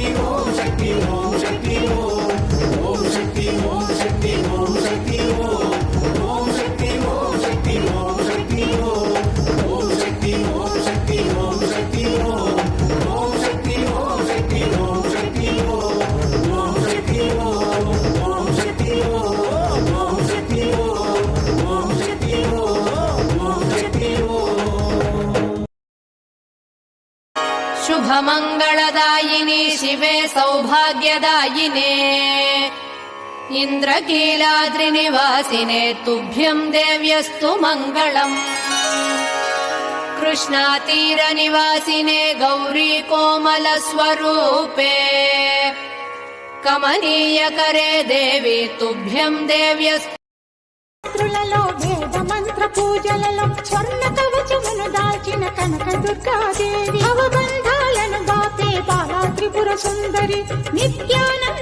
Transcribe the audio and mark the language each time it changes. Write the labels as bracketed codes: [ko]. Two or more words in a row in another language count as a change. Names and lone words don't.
[te] ఓం శక్తి ఓం శక్తి ఓం ఓం శక్తి ఓం శక్తి ఓం శక్తి ఓం ఓం శక్తి ఓం శక్తి ఓం శక్తి ఓం ఓం శక్తి ఓం శక్తి ఓం శక్తి ఓం ఓం శక్తి ఓం శక్తి ఓం శక్తి ఓం ఓం శక్తి ఓం ఓం శక్తి ఓం ఓం శక్తి ఓం ఓం శక్తి ఓం ఓం శక్తి ఓం. [sa] शुभमङ्गलदायिनि शिवे सौभाग्यदायिने इन्द्रकीलाद्रिनिवासिने तुभ्यं देव्यस्तु मङ्गलम् कृष्णातीरनिवासिने गौरी कोमलस्वरूपे कमनीयकरे देवी तुभ्यं देव्यस्तु [te] త్రులలో వేద మంత్ర పూజలలో స్వర్ణ కవచమును దాల్చిన కనక దుర్గాదేవి భవబంధాలను బాపే బాలా త్రిపుర సుందరి నిత్యాన